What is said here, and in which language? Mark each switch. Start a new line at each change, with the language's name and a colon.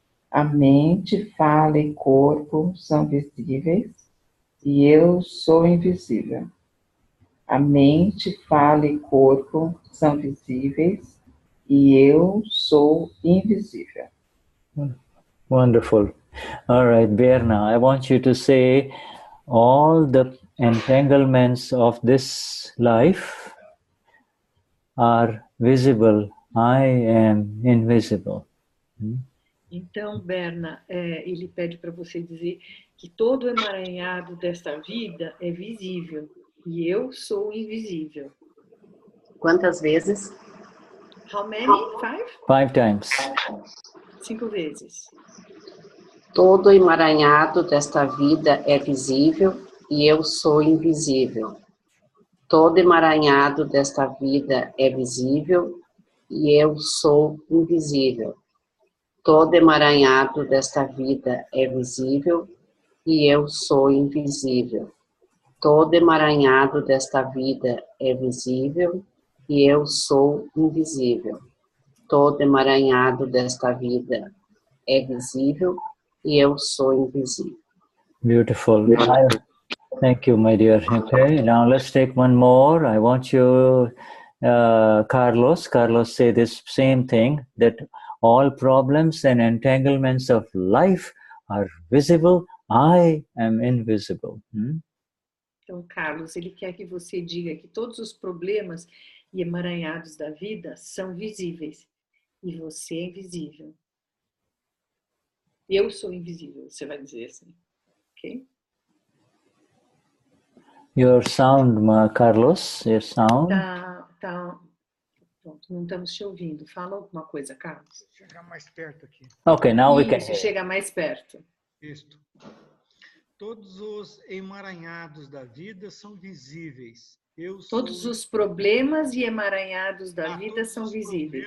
Portuguese: A mente, fala e corpo são visíveis e eu sou invisível. A mente, fala e corpo são visíveis e eu sou invisível.
English: Wonderful. All right, Berna, I want you to say all the entanglements of this life are visible. I am invisible.
Portuguese: Então, Berna, ele pede para você dizer que todo emaranhado desta vida é visível e eu sou invisível. Quantas vezes?
English: How many? 5? 5 times.
Portuguese: 5 vezes. Todo emaranhado desta vida é visível e eu sou invisível. Todo emaranhado desta vida é visível e eu sou invisível. Todo emaranhado desta vida é visível e eu sou invisível. Todo emaranhado desta vida é visível e eu sou invisível. Todo emaranhado desta vida é visível e eu sou invisível.
English: Beautiful. Thank you, my dear. Okay, now let's take one more. I want you, Carlos, say this same thing, that all problems and entanglements of life are visible. I am invisible.
Portuguese: Então, Carlos, ele quer que você diga que todos os problemas e emaranhados da vida são visíveis e você é invisível. Eu sou invisível, você vai dizer assim, ok?
English: Your sound, Carlos, your sound.
Portuguese: Tá. Pronto, não estamos te ouvindo. Fala alguma coisa, Carlos. Vou chegar mais perto aqui.
English: Okay, now we can.
Portuguese: Isso, chega mais perto. Isto. Todos os emaranhados da vida são visíveis. Todos os problemas e emaranhados da vida são visíveis.